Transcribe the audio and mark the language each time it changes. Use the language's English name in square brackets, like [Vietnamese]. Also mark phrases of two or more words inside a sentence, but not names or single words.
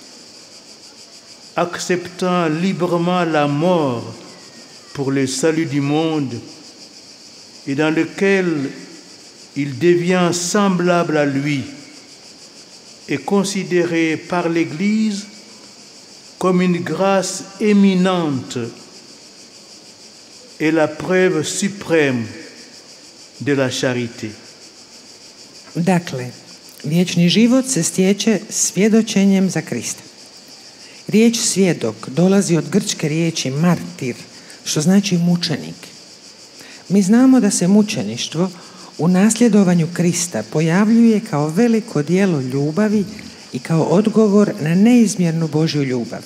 [French] acceptant librement la mort pour le salut du monde, et dans lequel il devient semblable à lui, est considéré par l'Église comme une grâce éminente et la preuve suprême de la charité. [Croatian] Dakle, vječni život se stječe svjedočenjem za Krista. Riječ svjedok dolazi od grčke riječi martir, što znači mučenik. Mi znamo da se mučeništvo u nasljedovanju Krista pojavljuje kao veliko djelo ljubavi i kao odgovor na neizmjernu Božju ljubav.